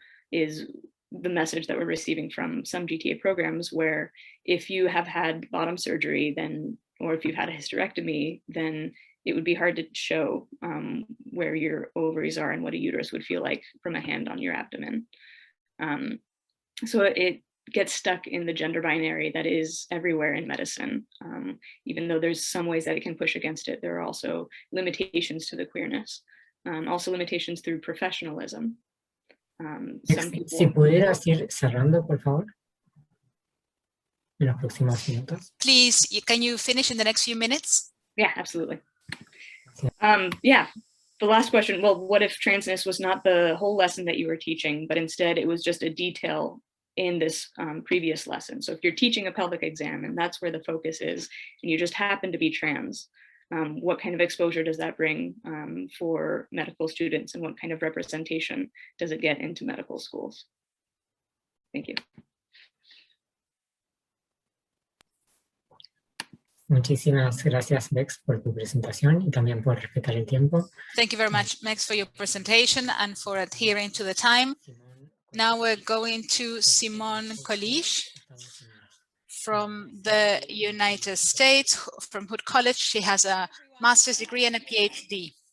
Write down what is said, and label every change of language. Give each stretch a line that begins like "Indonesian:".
English: Is the message that we're receiving from some GTA programs, where if you have had bottom surgery, then, or if you've had a hysterectomy, then it would be hard to show where your ovaries are and what a uterus would feel like from a hand on your abdomen. So it gets stuck in the gender binary that is everywhere in medicine. Even though there's some ways that it can push against it, there are also limitations to the queerness, also limitations through professionalism. Some people...
Spanish: Si pudieras ir cerrando, por favor, en los próximos minutos.
English: Please, can you finish in the next few minutes? Yeah, absolutely. Yeah, the last question, well, what if transness was not the whole lesson that you were teaching, but instead it was just a detail in this previous lesson? So if you're teaching a pelvic exam and that's where the focus is, and you just happen to be trans, what kind of exposure does that bring for medical students, and what kind of representation does it get into medical schools? Thank you.
Spanish: Muchísimas gracias, Bex, por tu presentación y también por respetar el tiempo.
English: Thank you very much, Mex, for your presentation and for adhering to the time. Now we're going to Simone Kolysh from the United States, from Hood College. She has a master's degree and a PhD.